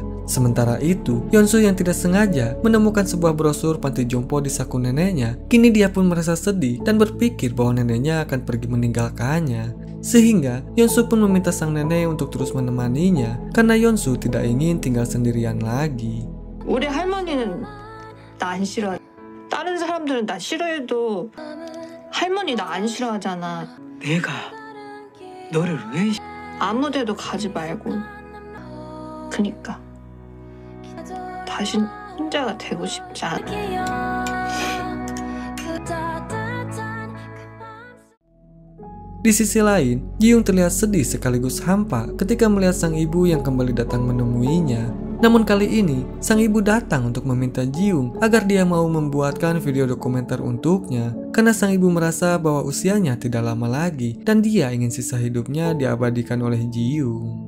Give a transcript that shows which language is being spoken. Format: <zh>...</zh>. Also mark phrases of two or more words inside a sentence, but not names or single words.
<id>Sementara itu, Yeonsu yang tidak sengaja menemukan sebuah brosur panti jompo di saku neneknya. Kini dia pun merasa sedih dan berpikir bahwa neneknya akan pergi meninggalkannya. Sehingga Yeonsu pun meminta sang nenek untuk terus menemaninya karena Yeonsu tidak ingin tinggal sendirian lagi.</id> <ko>우리 할머니는 나 안 싫어. 다른 사람들은 나 싫어해도 할머니 나 안 싫어하잖아. 내가 너를 왜 아무 데도 가지 말고. 그니까 다신 혼자가 되고 싶지 않아.</ko> <id>Di sisi lain, Ji-young terlihat sedih sekaligus hampa ketika melihat sang ibu yang kembali datang menemuinya. Namun kali ini, sang ibu datang untuk meminta Ji-young agar dia mau membuatkan video dokumenter untuknya karena sang ibu merasa bahwa usianya tidak lama lagi dan dia ingin sisa hidupnya diabadikan oleh Ji-young.</id>